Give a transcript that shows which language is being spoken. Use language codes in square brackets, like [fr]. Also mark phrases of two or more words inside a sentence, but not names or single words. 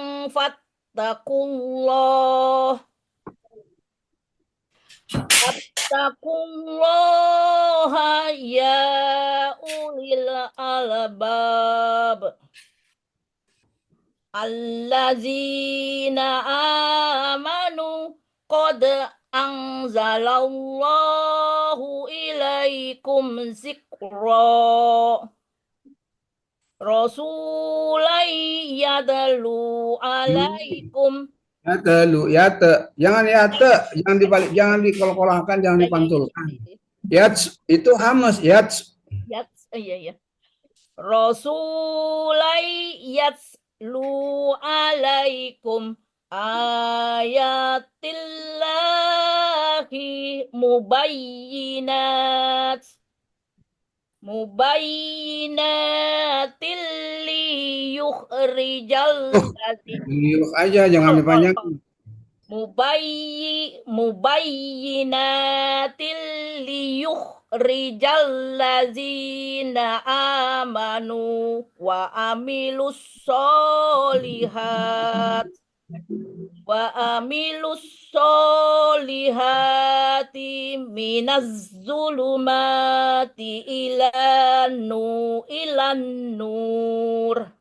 [ar] فاتقوا الله فاتقوا الله يا أولي الألباب الذين آمنوا قد أنزل الله إليكم ذكرا رسولا يدل عليكم يتلو يتا. [id] Jangan yata, jangan dibalik, jangan dikolkolahkan, jangan dipantulkan. Yats itu hamas, yats. Yats, iya iya. [ar] رسولا يتلو عليكم آيات الله مبينات ليخرج [id] Yuk aja, jangan dipanjangin. [ar] مبينات ليخرج الذين آمنوا وعملوا الصالحات من الظلمات إلى النور